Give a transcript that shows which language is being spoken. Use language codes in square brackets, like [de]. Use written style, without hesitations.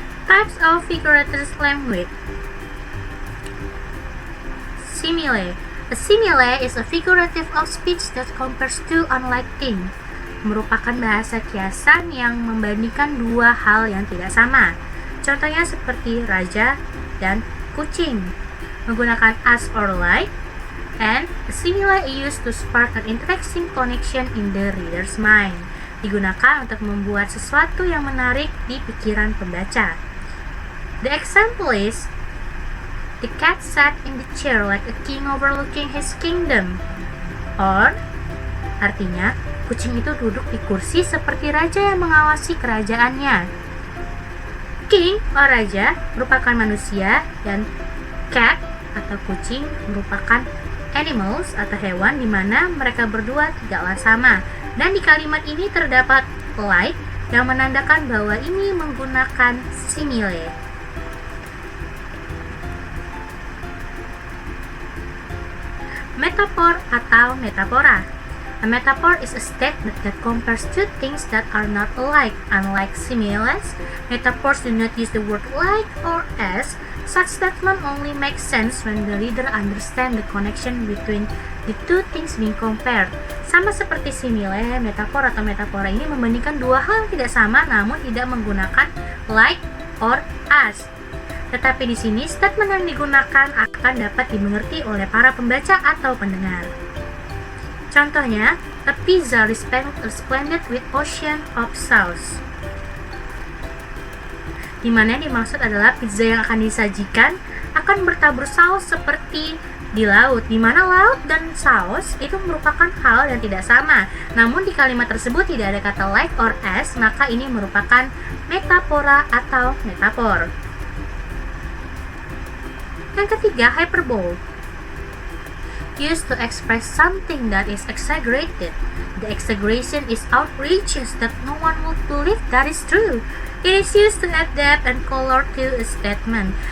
[en] Types of figurative language. Simile. A simile is a figurative of speech that compares two unlike things. [id] Merupakan bahasa kiasan yang membandingkan dua hal yang tidak sama. Contohnya seperti raja dan kucing. Menggunakan [en] as or like, and a simile is used to spark an interesting connection in the reader's mind. [id] Digunakan untuk membuat sesuatu yang menarik di pikiran pembaca. [en] The example is, the cat sat in the chair like a king overlooking his kingdom. [id] Or, artinya, kucing itu duduk di kursi seperti raja yang mengawasi kerajaannya. King or raja merupakan manusia dan cat atau kucing merupakan animals atau hewan di mana mereka berdua tidaklah sama. Dan di kalimat ini terdapat like yang menandakan bahwa ini menggunakan simile. Metaphor atau metafora. [en] A metaphor is a statement that compares two things that are not alike. Unlike similes, metaphors do not use the word like or as. Such statement only makes sense when the reader understands the connection between the two things being compared. [id] Sama seperti simile, metafor atau metafora ini membandingkan dua hal yang tidak sama namun tidak menggunakan like or as. Tetapi di sini statement yang digunakan akan dapat dimengerti oleh para pembaca atau pendengar. Contohnya, [en] a pizza resplendent with ocean of sauce. [id] Di mana yang dimaksud adalah pizza yang akan disajikan akan bertabur saus seperti di laut, di mana laut dan saus itu merupakan hal yang tidak sama. Namun di kalimat tersebut tidak ada kata like or as, maka ini merupakan metafora atau metafor. Yang ketiga, hyperbole. [en] Used to express something that is exaggerated. The exaggeration is outrageous that no one would believe that is true. It is used to add depth and color to a statement.